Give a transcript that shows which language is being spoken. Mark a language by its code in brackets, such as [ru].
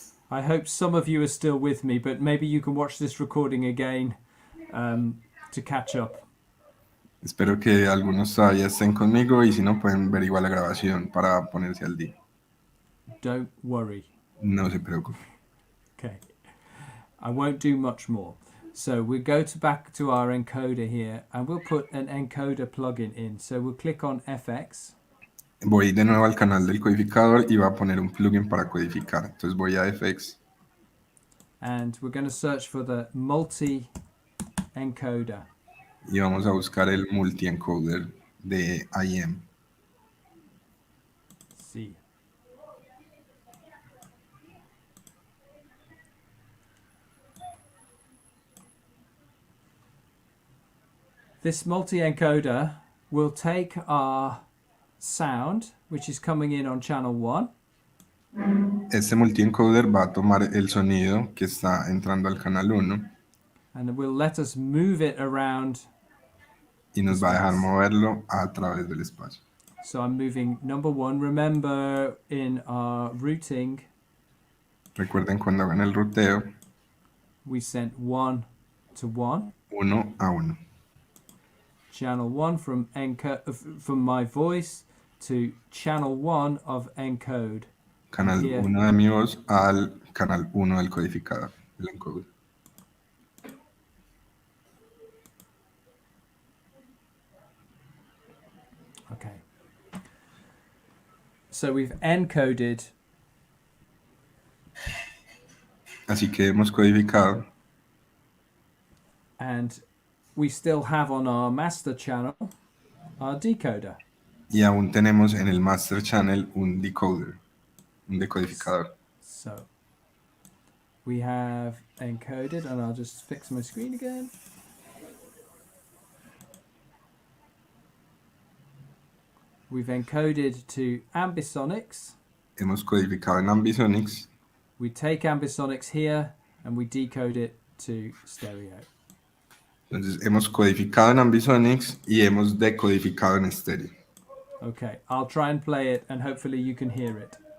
[en] I hope some of you are still with me, but maybe you can watch this recording again to catch up. [es] Espero que algunos todavía estén conmigo y si no pueden ver igual la grabación para ponerse al día. [en] Don't worry. [es] No se preocupen. [en] Okay. I won't do much more. So we go back to our encoder here and we'll put an encoder plugin in. So we'll click on FX. [es] Voy de nuevo al canal del codificador y voy a poner un plugin para codificar. Entonces voy a FX. [en] And we're going to search for the multi-encoder. [es] Y vamos a buscar el multi-encoder de IM. Sí. [en] This multi-encoder will take our sound, which is coming in on channel 1. [es] Este multi-encoder va a tomar el sonido que está entrando al canal 1 [en] And it will let us move it around. [es] y nos va a dejar moverlo a través del espacio. [en] So I'm moving number 1. Remember in our routing, [es] Recuerden cuando hagan el ruteo, [en] we sent 1 to 1. [es] 1 a 1. [en] Channel 1 from my voice to channel 1 of encode. [es] Canal [en] Here. [es] 1 de mi voz al canal 1 del codificador, el encoder. [en] Okay. So we've encoded. [es] Así que hemos codificado [en] And we still have on our master channel our decoder. [es] y aún tenemos en el master channel un decoder, un decodificador. [en] So we have encoded, and I'll just fix my screen again. We've encoded to ambisonics. [es] Hemos codificado en Ambisonics. [en] We take ambisonics here and we decode it to stereo. [es] Entonces hemos codificado en Ambisonics y hemos decodificado en estéreo. [en] Okay, I'll try and play it and hopefully you can hear it.